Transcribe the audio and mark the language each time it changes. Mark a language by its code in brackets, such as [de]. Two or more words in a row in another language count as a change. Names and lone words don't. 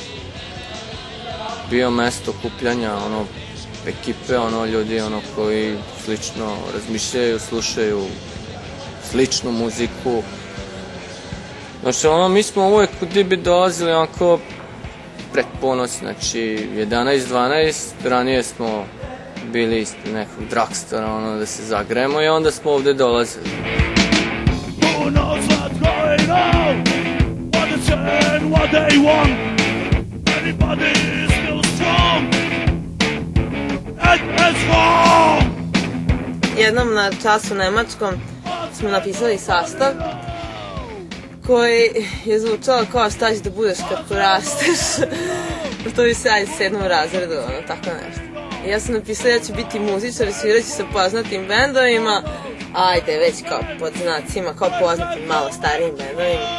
[sr] Bio mesto okupljanja ekipe, ljudi koji slično razmišljaju, slušaju sličnu muziku. Znači mi smo uvek u Dibi dolazili onako pred ponoć, znači 11-12, ranije smo bili ispred nekog dragstora, da se zagremo i onda smo ovde dolazili. [en] Who knows what's going on? What they say and what they want? Everybody is still strong. And strong! [sr] Jednom na času nemačkom smo napisali sastav koji je zvučao kao šta će da budeš kad porasteš. To bi se ajde 7. razredu, tako nešto. Ja sam napisala da ću biti muzičar, svirat ću sa poznatim bendovima, ajde već kao pod znacima, kao poznatim malo starijim bendovima.